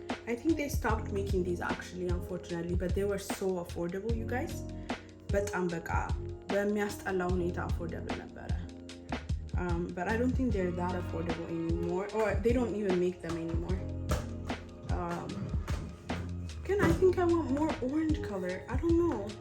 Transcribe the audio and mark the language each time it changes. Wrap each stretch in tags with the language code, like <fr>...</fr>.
<en>I think they stopped making these actually, unfortunately, but they were so affordable, you guys.</en> <am>በጣም በቃ በሚያስጠላ ሁኔታ affordable ነበረ.</am> <en>But I don't think they're that affordable anymore, or they don't even make them anymore. Again, I think I want more orange color. I don't know.</en>